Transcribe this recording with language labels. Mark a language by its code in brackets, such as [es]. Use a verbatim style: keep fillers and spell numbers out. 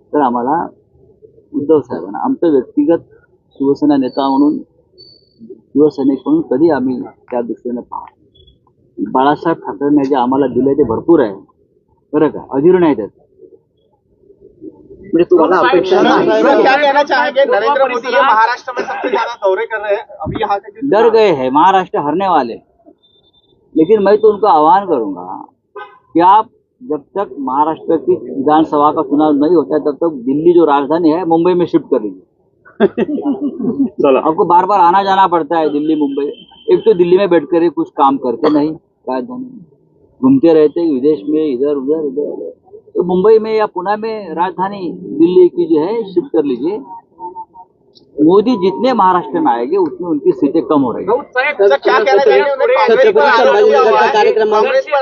[mr] तर आम्हाला उद्धव साहेबांना, आमचं व्यक्तिगत शिवसेना नेता म्हणून, शिवसैनिक म्हणून कधी आम्ही त्या दृष्टीने पाहतो. बाळासाहेब ठाकरेंनी जे आम्हाला दिले ते भरपूर आहे, बरं का, अधीर्ण आहे त्यात. म्हणजे तुम्हाला अपेक्षा नाही. नरेंद्र मोदी हे [hi] महाराष्ट्र में सबसे ज्यादा दौरे कर रहे हैं अभी यहाँ के डर गए हैं, महाराष्ट्र हरने वाले हैं। लेकिन मैं तो उनको आह्वान करूंगा कि आप जब तक महाराष्ट्र की विधानसभा का चुनाव नहीं होता है, तब तक दिल्ली जो राजधानी है मुंबई में शिफ्ट कर लीजिए. [mr] चला [hi] आपको बार बार आना जाना पड़ता है दिल्ली मुंबई. एक तो दिल्ली में बैठ कर ही कुछ काम करते नहीं, राजधानी में घूमते रहते हैं, विदेश में इधर उधर इधर उधर. तो मुंबई में या पुणे में राजधानी दिल्ली की जो है शिफ्ट कर लीजिए. मोदी जितने महाराष्ट्र में आएंगे उतनी उनकी सीटें कम हो रही है. [mr] सर, छत्रपती छत्रपती संभाजीनगरच्या कार्यक्रमामध्ये